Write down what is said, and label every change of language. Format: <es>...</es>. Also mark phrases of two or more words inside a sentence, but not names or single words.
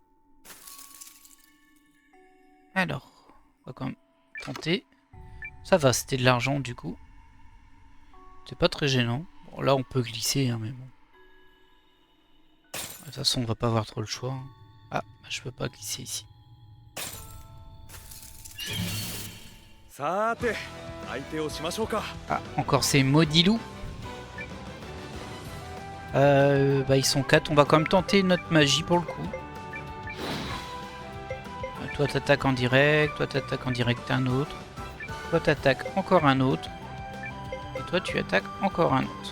<fr>Alors, on va quand même tenter. Ça va, c'était de l'argent du coup. C'est pas très gênant. Bon, là on peut glisser, hein, mais bon. De toute façon, on va pas avoir trop le choix. Hein. Ah, bah, je peux pas glisser ici.</fr> <ja>さーて相手をしましょうか。</ja> <fr>Ah, encore ces maudits loups. Bah ils sont 4. On va quand même tenter notre magie pour le coup. Toi t'attaques en direct, toi t'attaques en direct un autre. Toi t'attaques encore un autre. Et toi tu attaques encore un autre.</fr>